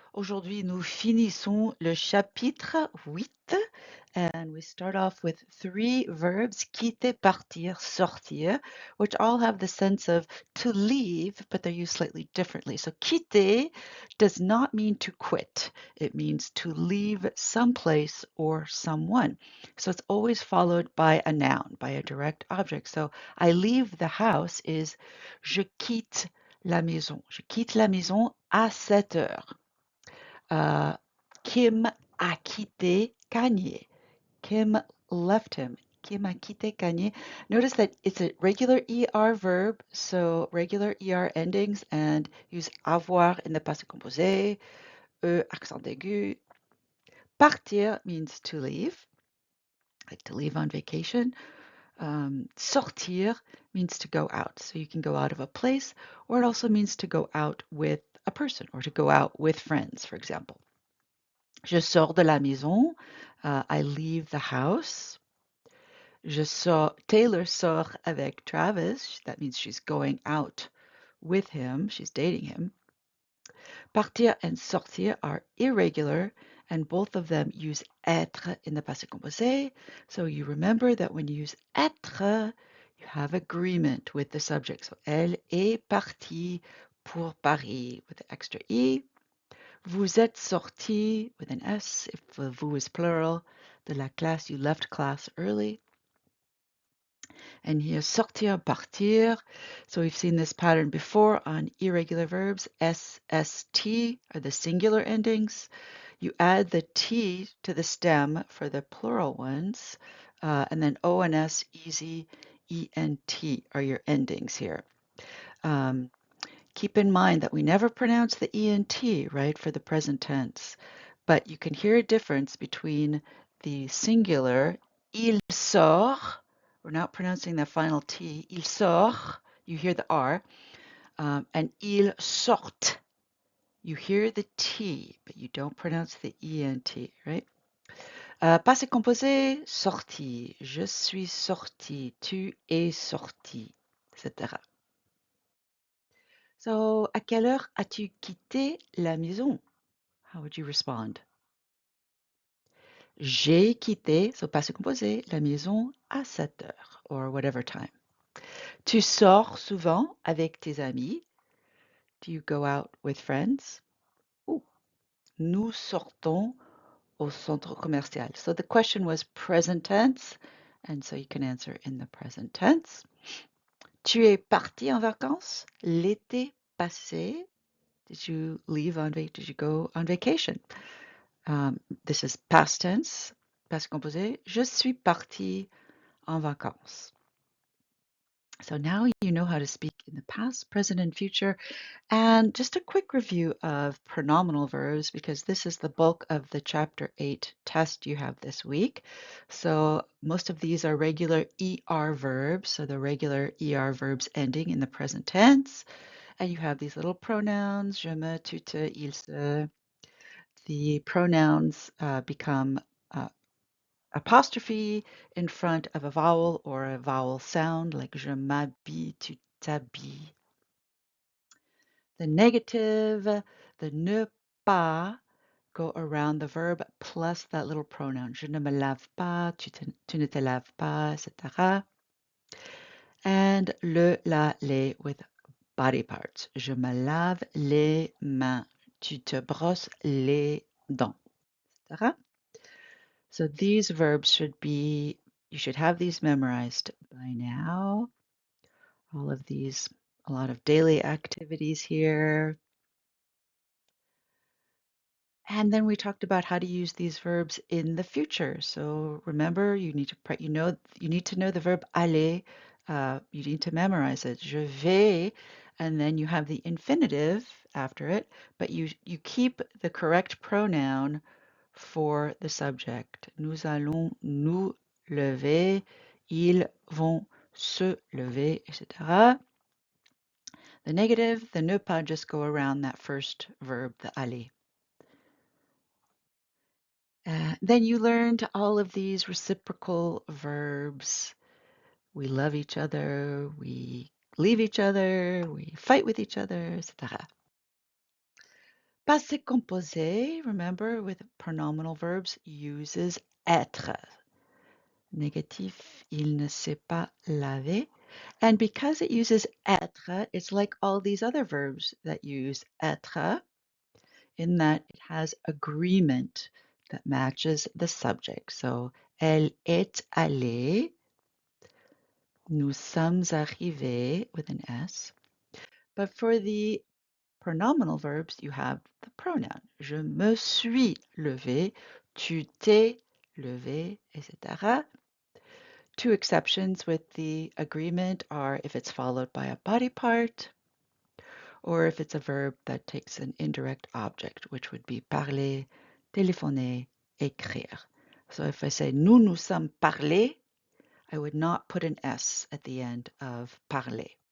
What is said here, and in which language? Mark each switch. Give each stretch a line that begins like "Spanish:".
French: Aujourd'hui, nous finissons le chapitre 8
English: and we start off with three verbs, quitter, partir, sortir, which all have the sense of to leave, but they're used slightly differently. So quitter does not mean to quit. It means to leave someplace or someone. So it's always followed by a noun, by a direct object. So I leave the house is
French: je quitte la maison. Je quitte la maison à 7 heures. Kim a quitté Kanye.
English: Kim left him.
French: Kim a quitté Kanye.
English: Notice that it's a regular ER verb, so regular ER endings, and use avoir in the passé composé, accent aigu. Partir means to leave, like to leave on vacation. Sortir means to go out. So you can go out of a place, or it also means to go out with a person or to go out with friends, for example.
French: Je sors de la maison.
English: I leave the house.
French: Taylor sort avec Travis.
English: That means she's going out with him. She's dating him. Partir and sortir are irregular, and both of them use être in the passé composé. So you remember that when you use être, you have agreement with the subject. So
French: elle est partie pour Paris
English: with the extra e.
French: Vous êtes sorti
English: with an s if the vous is plural.
French: De la classe,
English: you left class early. And here, sortir, partir. So we've seen this pattern before on irregular verbs. S, S, T are the singular endings. You add the T to the stem for the plural ones. And then O and S, easy, E and T are your endings here. Keep in mind that we never pronounce the E and T, right, for the present tense. But you can hear a difference between the singular, il sort, we're not pronouncing the final T, il sort, you hear the R, and il sort, you hear the T, but you don't pronounce the E and T, right?
French: Passé composé, sorti, je suis sorti, tu es sorti, etc. So, à quelle heure as-tu quitté la maison?
English: How would you respond?
French: J'ai quitté, so passé composé, la maison à 7 heures,
English: or whatever time.
French: Tu sors souvent avec tes amis.
English: Do you go out with friends?
French: Ooh, nous sortons au centre commercial.
English: So the question was present tense, and so you can answer in the present tense.
French: Tu es parti en vacances l'été passé.
English: Did you did you go on vacation? This is past tense, passé composé.
French: Je suis parti en vacances.
English: So now you know how to speak in the past, present, and future. And just a quick review of pronominal verbs because this is the bulk of the Chapter 8 test you have this week. So most of these are regular ER verbs, so the regular ER verbs ending in the present tense. And you have these little pronouns, je me, tu te, il se. The pronouns become apostrophe in front of a vowel or a vowel sound, like
French: je m'habille, tu t'habilles.
English: The negative, the ne pas, go around the verb plus that little pronoun.
French: Je ne me lave pas, tu ne te laves pas, etc.
English: And le, la, les with body parts.
French: Je me lave les mains, tu te brosses les dents, etc.
English: So these verbs you should have these memorized by now. All of these, a lot of daily activities here. And then we talked about how to use these verbs in the future. So remember, you need to know the verb aller. You need to memorize it. Je vais, and then you have the infinitive after it, but you keep the correct pronoun for the subject.
French: Nous allons nous lever, ils vont se lever, etc.
English: The negative, the ne pas, just go around that first verb, the aller. Then you learned all of these reciprocal verbs. We love each other, we leave each other, we fight with each other, etc. Passé composé, remember, with pronominal verbs, uses être.
French: Négatif, il ne s'est pas lavé.
English: And because it uses être, it's like all these other verbs that use être, in that it has agreement that matches the subject.
French: So, elle est allée. Nous sommes arrivés
English: with an S. But for the pronominal verbs, you have the pronoun.
French: Je me suis levé, tu t'es levé, etc.
English: Two exceptions with the agreement are if it's followed by a body part or if it's a verb that takes an indirect object, which would be parler, téléphoner, écrire. So if I say
French: nous nous sommes parlé,
English: I would not put an S at the end of parler.